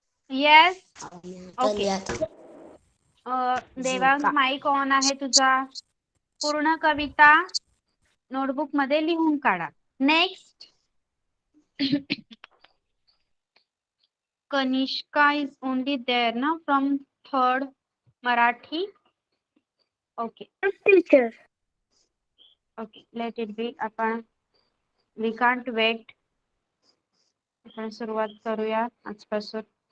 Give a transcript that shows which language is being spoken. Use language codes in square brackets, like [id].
[mr] Yes. Okay. Devang mic on आहे तुझा. पूर्ण कविता नोटबुक मध्ये लिहून काढा. Next. [en] Kanishka is only there na from 3rd Marathi. Okay. [mr] Teacher. [en] Okay. Let it be. आपण we can't wait. [mr] आपण सुरुवात करूया आजपासून.